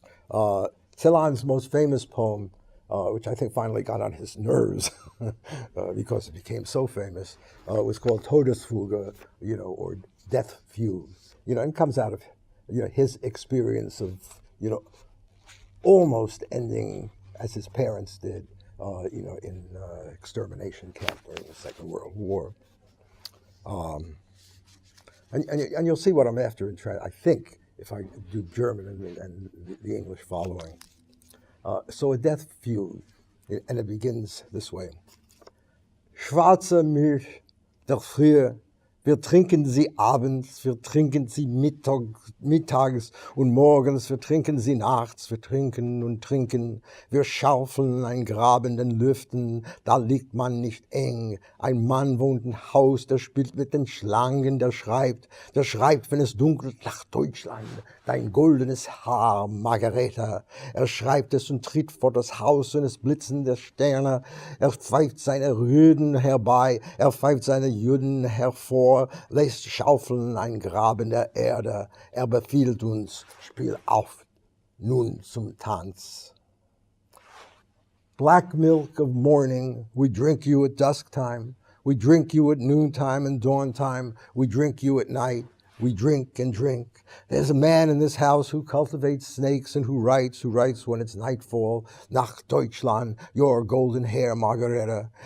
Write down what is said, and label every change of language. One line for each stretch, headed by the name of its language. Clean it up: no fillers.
English: Celan's most famous poem, which I think finally got on his nerves because it became so famous, was called Todesfuge, or Death Fugue, and comes out of his experience of almost ending as his parents did, in extermination camp during the Second World War. And you'll see what I'm after I think, if I do German and the English following. So a death fugue, and it begins this way.
German: Schwarze Milch der Frühe, wir trinken sie abends, wir trinken sie mittags und morgens, wir trinken sie nachts, wir trinken und trinken, wir schaufeln ein Grab in den Lüften, da liegt man nicht eng. Ein Mann wohnt im Haus, der spielt mit den Schlangen, der schreibt, wenn es dunkelt nach Deutschland, dein goldenes Haar, Margareta. Er schreibt es und tritt vor das Haus und es blitzen der Sterne. Er pfeift seine Rüden herbei, er pfeift seine Juden hervor, lässt schaufeln ein Grab in der Erde. Er befiehlt uns, spiel auf, nun zum Tanz.
English: Black milk of morning, we drink you at dusk time. We drink you at noontime and dawn time. We drink you at night. We drink and drink. There's a man in this house who cultivates snakes and who writes when it's nightfall.
German: Nach Deutschland,
English: your golden hair, Margareta.